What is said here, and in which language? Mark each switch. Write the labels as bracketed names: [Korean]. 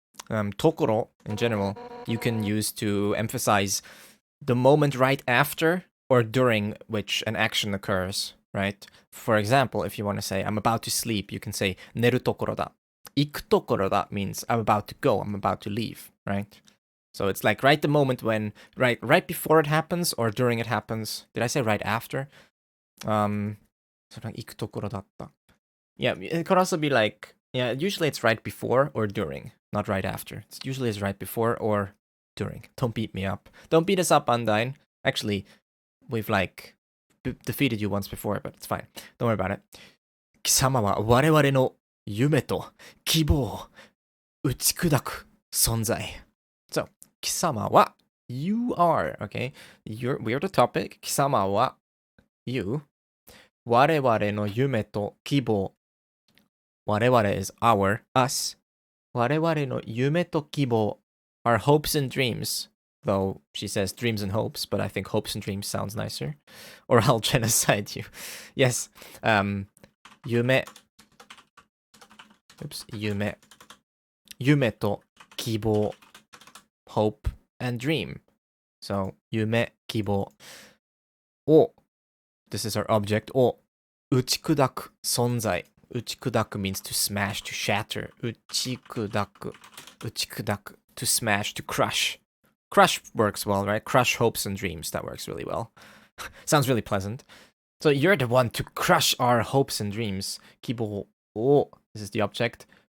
[English] Tokoro, in general, you can use to emphasize the moment right after or during which an action occurs, right? For example, if you want to say, I'm about to sleep, you can say, [Japanese] 寝るところだ. 行くところだ [English] means I'm about to go, I'm about to leave, right? So it's like right the moment when, right before it happens or during it happens. Did I say right after? So like [Japanese] 行くところだった. [English] Yeah, it could also be like, yeah, usually it's right before or during, not right after. It's usually it's right before or during. Don't beat me up. Don't beat us up, Undyne. Actually, we've like defeated you once before, but it's fine. Don't worry about it. [Japanese] 貴様は我々の夢と希望を打ち砕く存在. [English] So, 貴様は you are, okay? We're the topic. 貴様は you. [Japanese] 我々の夢と希望. [English] 我々 is our, us. [Japanese] 我々の夢と希望 [English] are hopes and dreams. Though she says dreams and hopes, but I think hopes and dreams sounds nicer. Or I'll genocide you. Yes. 夢 Oops. [Japanese] 夢と希望 [English] hope and dream. So 夢希望を this is our object [Japanese] を打ち砕く存在. [English] 打ち砕く means to smash, to shatter. 打ち砕く to smash, to crush. Crush works well, right? Crush hopes and dreams. That works really well. Sounds really pleasant. So you're the one to crush our hopes and dreams. 希望を this is the object.